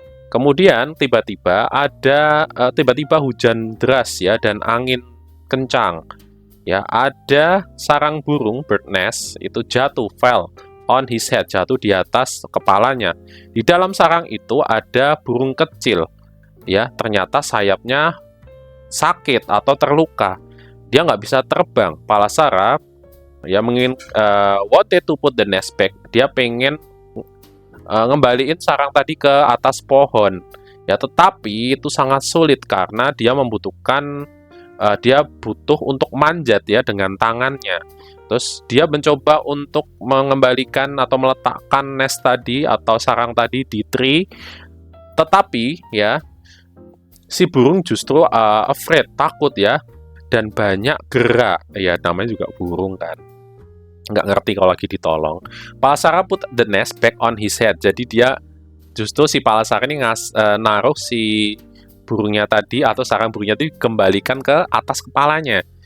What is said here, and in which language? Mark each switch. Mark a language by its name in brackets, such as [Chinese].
[Indonesian] Kemudian tiba-tiba tiba-tiba hujan deras ya dan angin kencang. Ya, ada sarang burung bird nest itu jatuh, [English] fell on his head, [Indonesian] jatuh di atas kepalanya. Di dalam sarang itu ada burung kecil. Ya, ternyata sayapnya sakit atau terluka. Dia nggak bisa terbang. [English] Palasara ya wanted to put the nest back. [Indonesian] Dia pengen ngembaliin sarang tadi ke atas pohon. Ya, tetapi itu sangat sulit karena dia membutuhkan dia butuh untuk manjat ya dengan tangannya. Terus dia mencoba untuk mengembalikan atau meletakkan nest tadi atau sarang tadi di tree, tetapi ya si burung justru afraid, takut ya, dan banyak gerak. Ya namanya juga burung kan, nggak ngerti kalau lagi ditolong. [English] Palasara put the nest back on his head. [Indonesian] Jadi dia justru si Palasara ini naruh si burungnya tadi atau sarang burungnya tadi kembalikan ke atas kepalanya.